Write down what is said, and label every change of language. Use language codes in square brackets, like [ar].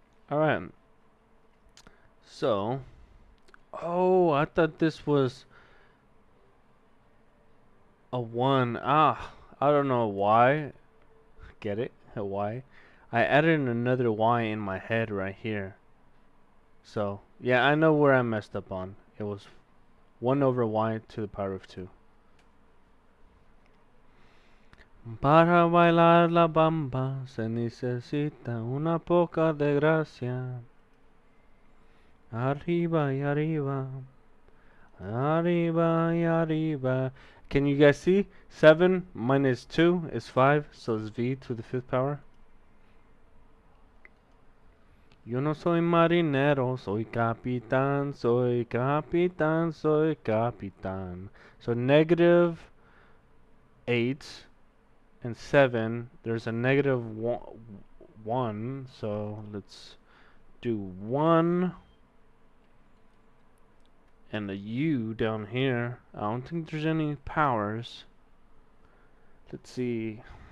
[en] Alright. So, oh, I thought this was a 1. I don't know why. Get it? Why? I added another y in my head right here. So, yeah, I know where I messed up on. It was 1 over y to the power of 2. [es] Para bailar la bamba se necesita una poca de gracia. Arriba y arriba. Arriba y arriba. [en] Can you guys see? 7 minus 2 is 5, so it's v to the 5th power. [es] Yo no soy marinero, soy capitán, soy capitán, soy capitán. [en] So negative 8 and 7, there's a negative 1, so let's do 1 and a u down here. I don't think there's any powers. Let's see.